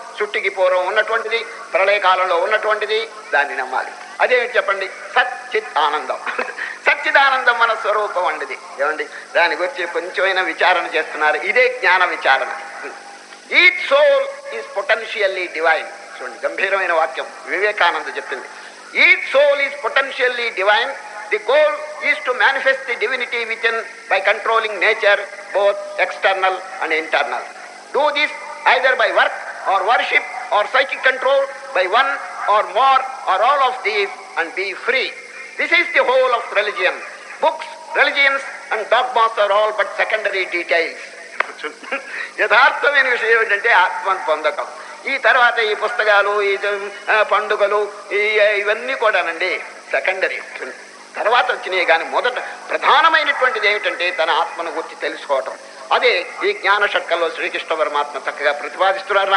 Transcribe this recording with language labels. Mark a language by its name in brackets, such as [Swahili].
[Telugu] సృష్టికి పూర్వం ఉన్నటువంటిది, ప్రళయకాలంలో ఉన్నటువంటిది, దాన్ని నమ్మాలి. అదేంటి చెప్పండి? సచ్చిత్ ఆనందం. సచ్చిదానందం మన స్వరూపం అండిది. ఏమండి దాని గురించి కొంచెమైనా విచారణ చేస్తున్నారు. ఇదే జ్ఞాన విచారణ. [English] Each soul is potentially divine. [Telugu] చూడండి గంభీరమైన వాక్యం వివేకానంద చెప్పింది. [English] Each soul is potentially divine. The goal is to manifest the divinity within by controlling nature, both external and internal. Do this either by work or worship or psychic control, by one or more or all of these, and be free. This is the whole of religion. Books, religions and dogmas are all but secondary details. [Telugu] యథార్థమైన విషయం ఏంటంటే ఆత్మను పొందటం. ఈ తర్వాత ఈ పుస్తకాలు, ఈ పండుగలు, ఇవన్నీ కూడానండి సెకండరీ, తర్వాత వచ్చినాయి. కానీ మొదట ప్రధానమైనటువంటిది ఏమిటంటే తన ఆత్మను గురించి తెలుసుకోవటం. అదే ఈ జ్ఞాన షట్కంలో శ్రీకృష్ణ పరమాత్మ చక్కగా ప్రతిపాదిస్తున్నారు.